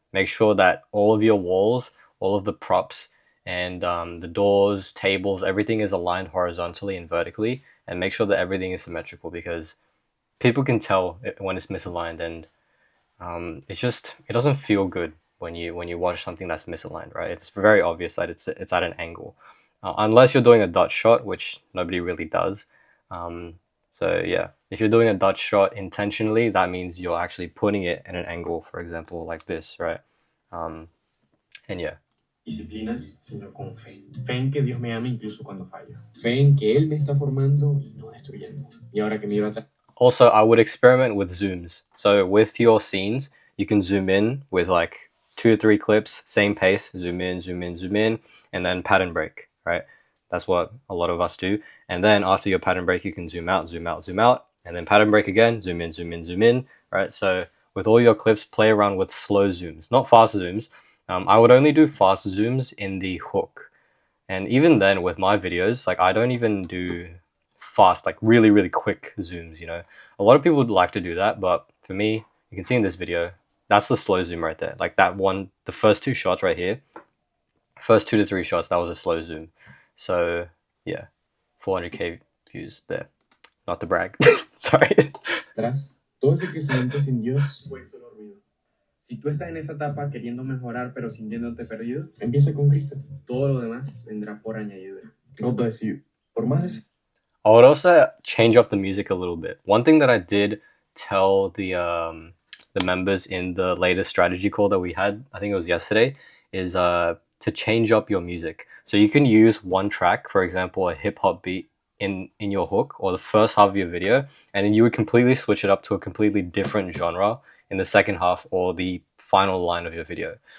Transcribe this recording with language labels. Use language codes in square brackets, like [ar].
[en] Make sure that all of your walls, all of the props, and the doors, tables, everything is aligned horizontally and vertically, and make sure that everything is symmetrical, because people can tell when it's misaligned, and it doesn't feel good when you watch something that's misaligned, right? It's very obvious that it's at an angle, unless you're doing a dot shot, which nobody really does. So yeah, if you're doing a Dutch shot intentionally, that means you're actually putting it at an angle, for example, like this, right? And yeah. [es] Disciplina, sino con fe. Fe en que Dios me ama incluso cuando fallo. Fe en que Él me está formando y no destruyendo. Y ahora que miro atrás. [en] Also, I would experiment with zooms. So with your scenes, you can zoom in with like 2 or 3 clips, same pace, zoom in, zoom in, zoom in, and then pattern break, right? That's what a lot of us do. And then after your pattern break, you can zoom out, zoom out, zoom out, and then pattern break again, zoom in, zoom in, zoom in, right? So with all your clips, play around with slow zooms, not fast zooms. I would only do fast zooms in the hook. And even then with my videos, like I don't even do fast, like really, really quick zooms, you know? A lot of people would like to do that, but for me, you can see in this video, that's the slow zoom right there. Like that one, the first 2 shots right here, first 2 to 3 shots, that was a slow zoom. So yeah, 400k views there. Not to brag. Sorry. [es] Tras todo ese crecimiento sin Dios fue solo ruido. Si tú estás en esa etapa queriendo mejorar pero sintiéndote perdido, empieza con Cristo. Todo lo demás vendrá por añadidura. [en] God bless you. [es] Por más de... [en] I would also change up the music a little bit. One thing that I did tell the members in the latest strategy call that we had, I think it was yesterday, is to change up your music. So you can use one track, for example, a hip hop beat in your hook or the first half of your video, and then you would completely switch it up to a completely different genre in the second half or the final line of your video.